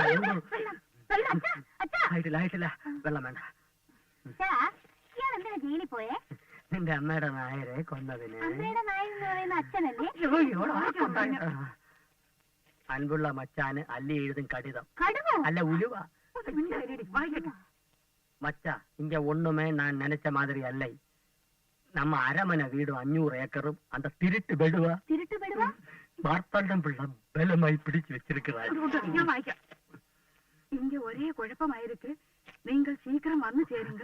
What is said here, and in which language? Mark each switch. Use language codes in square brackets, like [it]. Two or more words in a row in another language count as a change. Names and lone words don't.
[ml] ആയിട്ടില്ല. വെള്ളം വേണ്ട. ഇയാൾ എന്തിനാ ജയിലിൽ പോയേ? നിന്റെ അമ്മയുടെ നായരെ കൊന്നതിന്. അമ്മയുടെ നായെന്ന് പറയുന്ന അച്ഛനല്ലേ? [ta] அன்புள்ள மச்சானுக்கு அல்லி எழுதும் கடிதம். [ml] കടുവോ? അല്ല, ഉലുവ. [ta] மச்சா இங்க ஒண்ணுமே நான் நினைச்ச மாதிரி அல்ல. நம்ம அரமனை வீடு 500 ஏக்கரும் அந்த திருட்டு பெடுவா மார்த்தாண்டம் பிள்ளை பலமாய் பிடிச்சு வச்சிருக்கிறாள். இங்க ஒரே குழப்பமாயிருக்கு. நீங்கள் சீக்கிரம் வந்து சேருங்க.